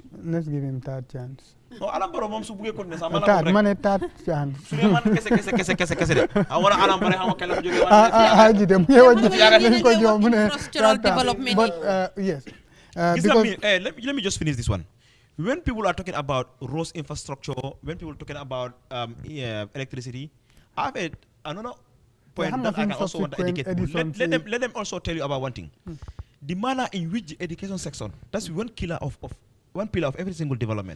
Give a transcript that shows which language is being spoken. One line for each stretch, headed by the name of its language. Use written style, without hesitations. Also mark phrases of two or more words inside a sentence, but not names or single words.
English: let's give him third chance
Wolof: no Adama Barrow moom su buggee continuer sax
English: third chance
Wolof: su dee man kese de wala Adama Barrow xam nga kenn la jógee ji dem ñu ko jox mu ne
English: development but yes because let me just finish this one when people are talking about roads infrastructure when people are talking about electricity I have another point that I can also want to educate people. Let them also tell you about one thing. The manner in which the education section, that's one pillar of every single development.